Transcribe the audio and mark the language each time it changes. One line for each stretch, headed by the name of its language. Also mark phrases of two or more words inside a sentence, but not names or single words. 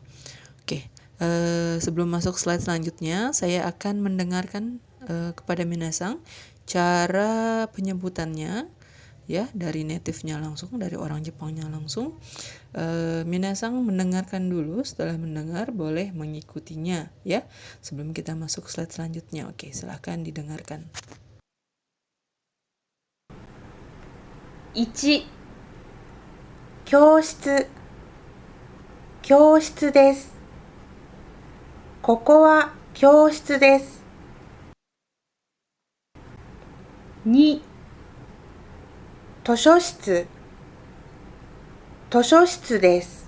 Indonesian: Oke, sebelum masuk slide selanjutnya, saya akan mendengarkan kepada minasang cara penyebutannya ya, dari native-nya langsung, dari orang Jepangnya langsung. Minasang mendengarkan dulu, setelah mendengar boleh mengikutinya ya, sebelum kita masuk slide selanjutnya. Oke, silahkan didengarkan.
Japanese: 1、教室、教室です。ここは教室です。2、図書室、 図書室です。